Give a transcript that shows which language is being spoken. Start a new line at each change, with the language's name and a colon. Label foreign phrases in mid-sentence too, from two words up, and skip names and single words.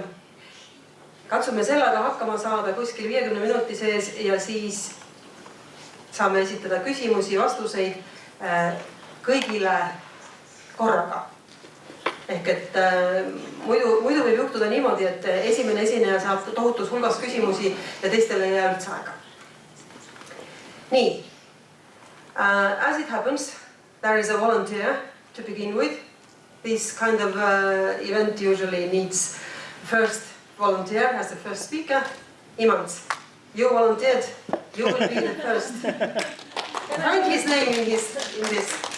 Estonian: Katsume sellega hakkama saada kuskil 50 minuti sees ja siis saame esitada küsimusi, vastuseid kõigile korraga. Ehk et muidu võib juhtuda niimoodi, et esimene esineja saab tohutus hulgas küsimusi ja teistele ei jää üldse aega. Nii.
English: As it happens, there is a volunteer to begin with. This kind of event usually needs first volunteer as the first speaker. Imants, you volunteered. You will be the first. Write his name in this.